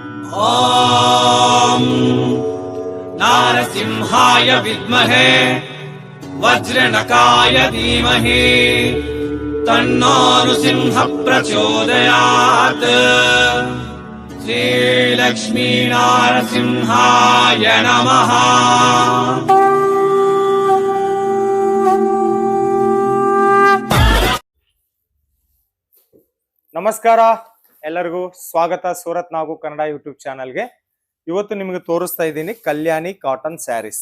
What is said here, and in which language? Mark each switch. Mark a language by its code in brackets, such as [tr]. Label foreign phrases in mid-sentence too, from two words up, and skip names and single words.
[sa] ॐ नारसिंहाय विद्महे वज्रनकाय धीमहि तन्नो नृसिंह प्रचोदयात्। श्रीलक्ष्मी नारसिंहाय नमः। [kn] ನಮಸ್ಕಾರ, ಎಲ್ಲರಿಗೂ ಸ್ವಾಗತ ಸೂರತ್ ನಾಗು ಕನ್ನಡ ಯೂಟ್ಯೂಬ್ ಚಾನಲ್ಗೆ. ಇವತ್ತು ನಿಮಗೆ ತೋರಿಸ್ತಾ ಇದ್ದೀನಿ ಕಲ್ಯಾಣಿ [en] cotton sarees.